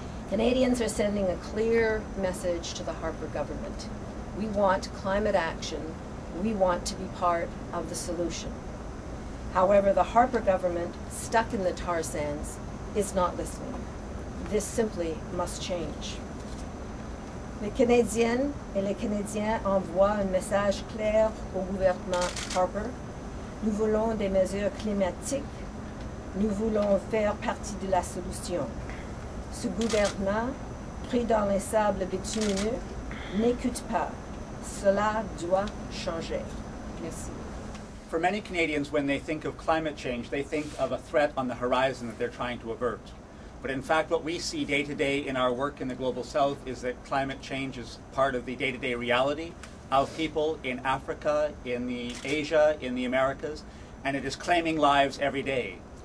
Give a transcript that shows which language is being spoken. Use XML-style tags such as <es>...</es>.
<en>Canadians are sending a clear message to the Harper government. We want climate action. We want to be part of the solution. However, the Harper government, stuck in the tar sands, is not listening. This simply must change.</en> <fr>Les Canadiennes et les Canadiens envoient un message clair au gouvernement Harper. Nous voulons des mesures climatiques. Nous voulons faire partie de la solution. Ce gouvernement, pris dans les sables bitumineux, n'écoute pas. Cela doit changer. Merci.</fr> <en>For many Canadians, when they think of climate change, they think of a threat on the horizon that they're trying to avert. But in fact, what we see day to day in our work in the Global South is that climate change is part of the day-to-day reality of people in Africa, in Asia, in the Americas, and it is claiming lives every day.</en>